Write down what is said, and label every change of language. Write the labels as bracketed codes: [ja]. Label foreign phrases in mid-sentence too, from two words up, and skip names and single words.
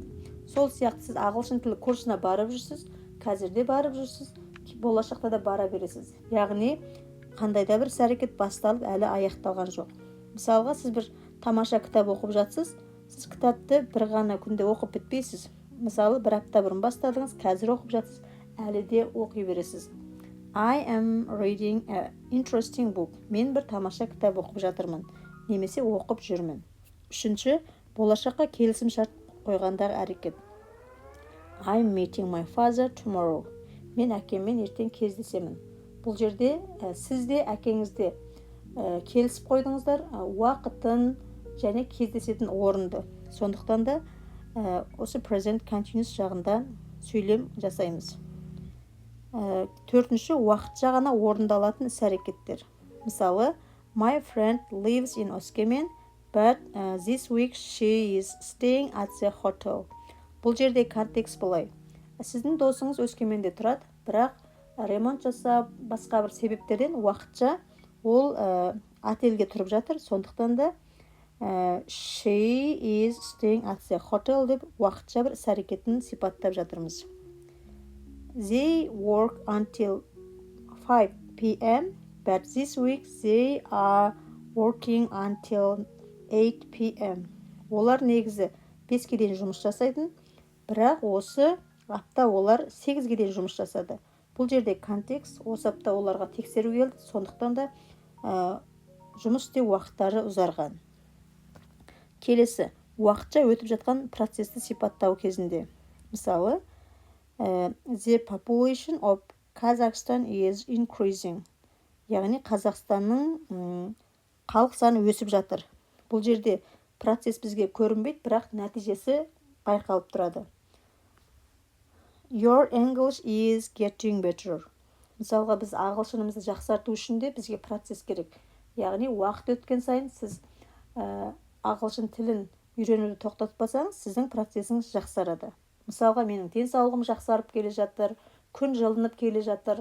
[kk] Сол сияқты сіз ағылшын тілі курсына барып жүрсіз, қазірде барып жүрсіз, болашақта да бара бересіз. Яғни, қандай да бір іс-әрекет басталып, әлі аяқталған жоқ. Мысалға, сіз бір тамаша кітап оқып жатсыз, сіз кітапты бір ғана күнде оқып бітпейсіз. Мысалы, 1 апта бұрын бастадыңыз, қазір оқып жатсыз, әлі де оқи бересіз. [en] I am reading an interesting book. [kk] Мен бір тамаша кітап оқып жатырмын, немесе оқып жүрмін. Үшінші, болашаққа келісім шарт қойғандағы әрекет. [en] I'm meeting my father tomorrow. [kk] Мен әкеммен ертең кездесемін. Бұл жерде сіз де әкеңізде келісіп қойдыңыздар уақытын және кездесетін орынды. Сондықтан да осы [en] present continuous [kk] жағында сөйлем жасаймыз. Төртінші, уақытша ғана орындалатын іс-әрекеттер. Мысалы, [en] my friend lives in Өскемен, but this week she is staying at the hotel. [kk] Бұл жерде контекст былай. Сіздің досыңыз Өскеменде тұрады, бірақ ремонт жасап, басқа бір себептерден уақытша ол отельге тұрып жатыр. Сондықтан да [en] she is staying at the hotel [kk] деп уақытша бір іс-әрекетін сипаттап жатырмыз. [en] They work until 5 p.m. but this week they are working until 8 p.m. [kk] Олар негізі 5-ге дейін жұмыс жасайтын, бірақ осы апта олар 8-ге дейін жұмыс жасады. Бұл жерде контекст, осы апта оларға тексеру келді, сондықтан да жұмыс істеу уақыттары ұзарған. Келесі, уақытша өтіп жатқан процесті сипаттау кезінде. Мысалы, [en] the population of Kazakhstan is increasing. [kk] Яғни, Қазақстанның халық саны өсіп жатыр. Бұл жерде процесс бізге көрінбейді, бірақ нәтижесі байқалып тұрады. [en] Your English is getting better. [kk] Мысалға, біз ағылшынымызды жақсарту үшін де бізге процесс керек. Яғни, уақыт өткен сайын сіз ағылшын тілін үйренуді тоқтатпасаңыз, сіздің процесіңіз жақсарады. Мысалға, менің денсаулығым жақсарып келе жатыр, күн жылынып келе жатыр.